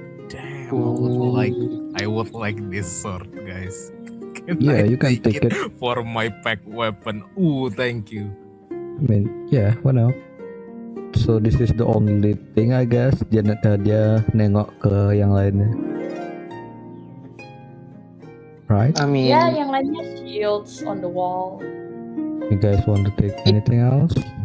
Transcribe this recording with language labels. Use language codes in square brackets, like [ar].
[en] Damn, I would like this sword, guys. Yeah, you can take it for my pack weapon. Thank you. I mean, yeah, why not? So this is the only thing, I guess. [id] Dia nengok ke yang lainnya, [en] right? I mean, [id] Ya, yang lainnya [en] shields on the wall. You guys want to take anything else?